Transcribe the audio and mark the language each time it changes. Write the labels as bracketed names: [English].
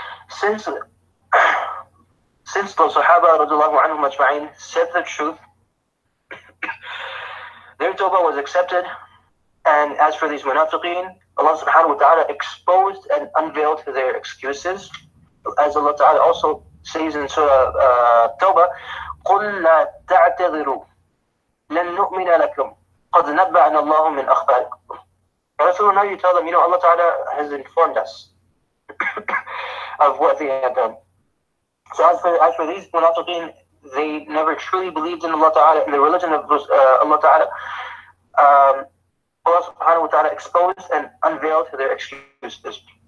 [English] Since the Sahaba radiallahu anhum ajma'in said the truth, their tawbah was accepted. And as for these munafiqeen, Allah subhanahu wa ta'ala exposed and unveiled their excuses. As Allah ta'ala also says in Surah Tawbah, [Arabic] قُلْ لَا تَعْتَذِرُوا لَن نُؤْمِنَ لَكُمْ قَدْ نَبَّأَنَا اللَّهُ مِنْ أَخْبَارِكُمْ. [English] Rasulullah, now you tell them, Allah ta'ala has informed us of what they have done. So as for these munafiqeen, they never truly believed in Allah ta'ala, in the religion of Allah ta'ala. Allah subhanahu wa ta'ala exposed and unveiled their excuses.